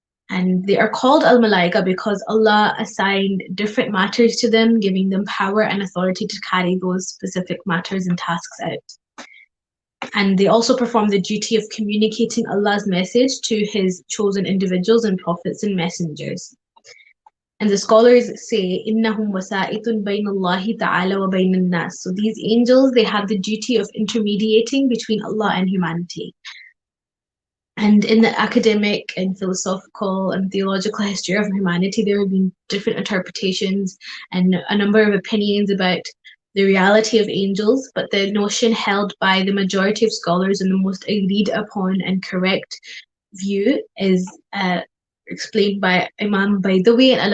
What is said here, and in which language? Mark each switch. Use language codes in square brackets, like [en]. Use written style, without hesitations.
[en] And they are called al-malaika because Allah assigned different matters to them, giving them power and authority to carry those specific matters and tasks out. And they also perform the duty of communicating Allah's message to His chosen individuals and prophets and messengers. And the scholars say, [ar] إِنَّهُمْ وَسَائِطٌ بَيْنَ اللَّهِ تَعَالَى وَبَيْنَ النَّاسِ. [en] So these angels, they have the duty of intermediating between Allah and humanity. And in the academic and philosophical and theological history of humanity, there have been different interpretations and a number of opinions about the reality of angels, but the notion held by the majority of scholars and the most agreed upon and correct view is explained by Imam Baydawi